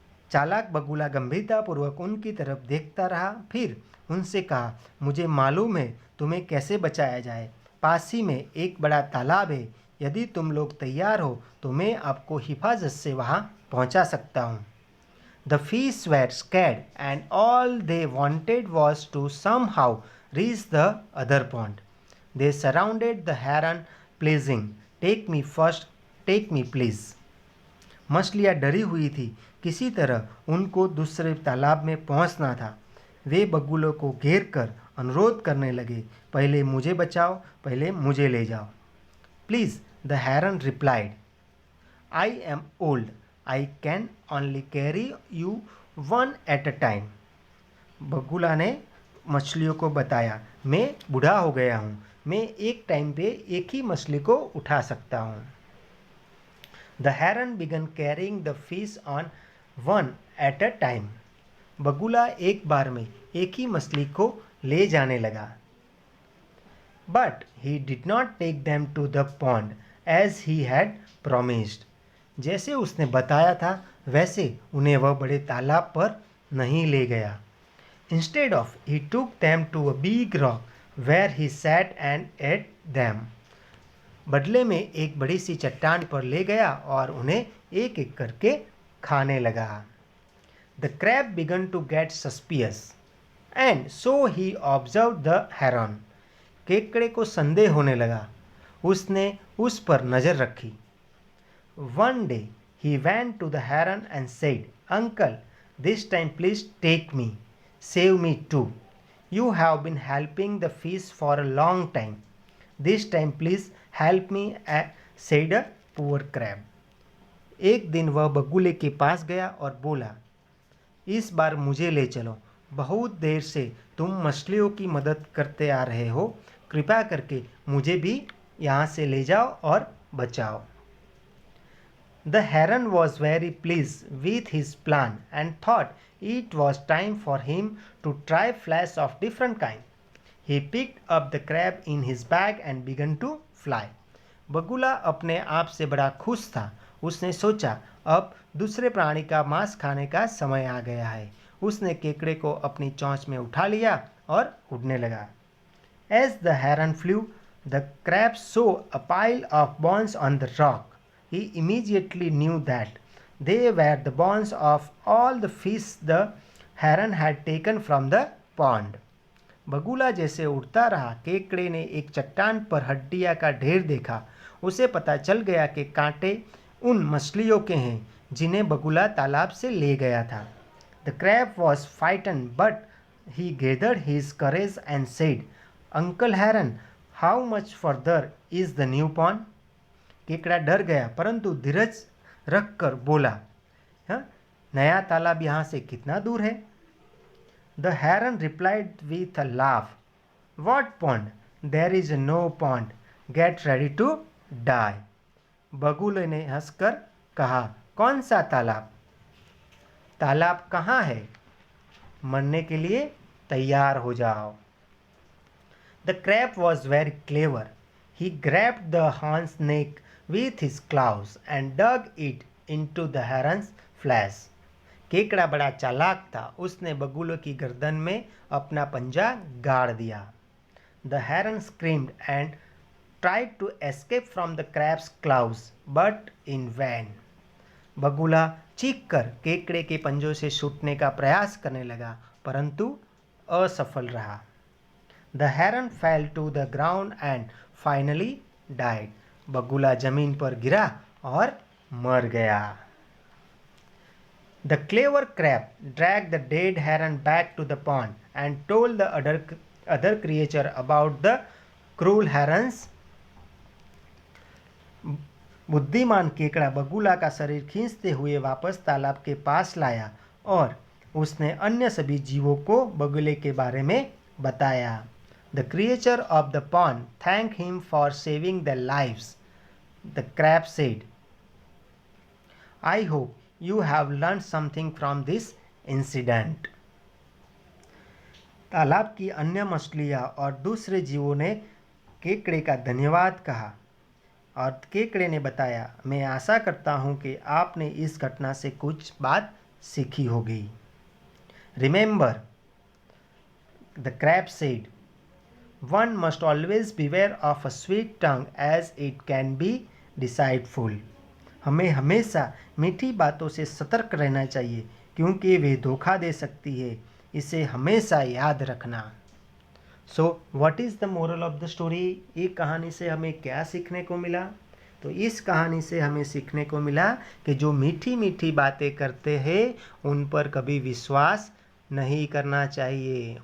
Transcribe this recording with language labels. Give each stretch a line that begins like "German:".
Hindi: चालाक बगुला गंभीरतापूर्वक उनकी तरफ देखता रहा, फिर उनसे कहा, मुझे मालूम है तुम्हें कैसे बचाया जाए. पास ही में एक बड़ा तालाब है. यदि तुम लोग तैयार हो तो मैं आपको हिफाजत से वहाँ पहुँचा सकता हूँ.
English: The fish were scared and all they wanted was to somehow reach the other pond. They surrounded the heron pleasing, take me first, take me please.
Hindi: मछलियाँ डरी हुई थी. किसी तरह उनको दूसरे तालाब में पहुँचना था. वे बगुलों को घेर कर अनुरोध करने लगे, पहले मुझे बचाओ, पहले मुझे ले जाओ.
English: Please, the heron replied, I am old. I can only carry you one at a time.
Hindi: बगुला ने मछलियों को बताया, मैं बूढ़ा हो गया हूँ, मैं एक टाइम पे एक ही मछली को उठा सकता हूँ.
English: The heron began carrying the fish on one at a time.
Hindi: बगुला एक बार में एक ही मछली को ले जाने लगा.
English: But he did not take them to the pond as he had promised.
Hindi: जैसे उसने बताया था वैसे उन्हें वह बड़े तालाब पर नहीं ले गया।
English: Instead of, he took them to a big rock where he sat and ate them.
Hindi: बदले में एक बड़ी सी चट्टान पर ले गया और उन्हें एक एक करके खाने लगा।
English: The crab began to get suspicious, and so he observed the heron.
Hindi: केकड़े को संदेह होने लगा, उसने उस पर नजर रखी।
English: One day he went to the heron and said, "Uncle, this time please take me. Save me too. You have been helping the fish for a long time. This time please help me," said a poor crab.
Hindi: एक दिन वह बगुले के पास गया और बोला, इस बार मुझे ले चलो, बहुत देर से तुम मछलियों की मदद करते आ रहे हो, कृपया करके मुझे भी यहाँ से ले जाओ और बचाओ।
English: The heron was very pleased with his plan and thought it was time for him to try flesh of different kind. He picked up the crab in his bag and began to fly.
Hindi: बगुला अपने आप से बड़ा खुश था। उसने सोचा अब दूसरे प्राणी का मांस खाने का समय आ गया है। उसने केकड़े को अपनी चोंच में उठा लिया और उड़ने लगा।
English: As the heron flew, the crab saw a pile of bones on the rock. He immediately knew that they were the bones of all the fish the heron had taken from the pond.
Hindi: बगुला जैसे उड़ता रहा, केकड़े ने एक चट्टान पर हड्डियां का ढेर देखा। उसे पता चल गया कि कांटे उन मछलियों के हैं जिन्हें बगुला तालाब से ले गया था।
English: The crab was frightened, but he gathered his courage and said, "Uncle Heron, how much further is the new pond?"
Hindi: केकड़ा डर गया, परंतु धीरज रखकर बोला, नया तालाब यहाँ से कितना दूर है?
English: The heron replied with a laugh, "What pond? There is no pond. Get ready to die."
Hindi: बगुले ने हंसकर कहा, कौन सा तालाब? तालाब कहाँ है? मरने के लिए तैयार हो जाओ।
English: The crab was very clever. He grabbed the heron's neck with his claws and dug it into the heron's flesh.
Hindi: केकड़ा बड़ा चालाक था। उसने बगुले की गर्दन में अपना पंजा गाड़ दिया।
English: The heron screamed and tried to escape from the crab's claws, but in vain.
Hindi: बगुला चीखकर केकड़े के पंजों से छूटने का प्रयास करने लगा, परंतु असफल रहा।
English: The heron fell to the ground and finally died.
Hindi: बगुला जमीन पर गिरा और मर गया।
English: The clever crab dragged the dead heron back to the pond and told the other creature about the cruel herons.
Hindi: बुद्धिमान केकड़ा बगुला का शरीर खींचते हुए वापस तालाब के पास लाया और उसने अन्य सभी जीवों को बगुले के बारे में बताया।
English: The creature of the pond thanked him for saving their lives. The crab said, "I hope you have learned something from this incident."
Hindi: तालाब की अन्य मछलियाँ और दूसरे जीवों ने केकड़े का धन्यवाद कहा और केकड़े ने बताया, मैं आशा करता हूँ कि आपने इस घटना से कुछ बात सीखी होगी।
English: Remember, the crab said, "One must always beware of a sweet tongue as it can be deceitful."
Hindi: हमें हमेशा मीठी बातों से सतर्क रहना चाहिए क्योंकि वे धोखा दे सकती है। इसे हमेशा याद रखना।
English: So what is the moral of the story?
Hindi: एक कहानी से हमें क्या सीखने को मिला? तो इस कहानी से हमें सीखने को मिला कि जो मीठी मीठी बातें करते हैं उन पर कभी विश्वास नहीं करना चाहिए।